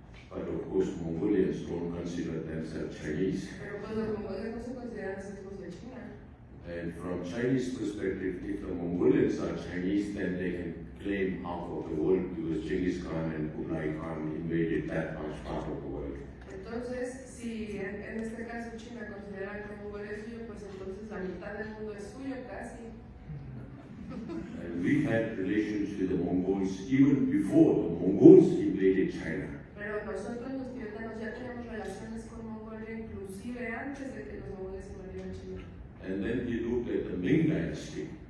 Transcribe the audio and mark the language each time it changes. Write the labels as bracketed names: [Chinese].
[English] But of course, Mongolians don't consider themselves Chinese. [Spanish] Pero pues los mongoles no se consideran los hijos de China. [English] And from Chinese perspective, if the Mongolians are Chinese, then they can claim half of the world because Genghis Khan and Kublai Khan invaded that much part of the world. [Spanish] Entonces, si en este caso China considera que Mongolia es suyo, pues entonces la mitad del mundo es suyo casi. [English] And we had relations with the Mongols even before the Mongols invaded China. [Spanish] Pero nosotros los tibetanos ya teníamos relaciones con Mongolia inclusive antes de que los mongoles invadieran China. [English] And then he looked at the Ming dynasty,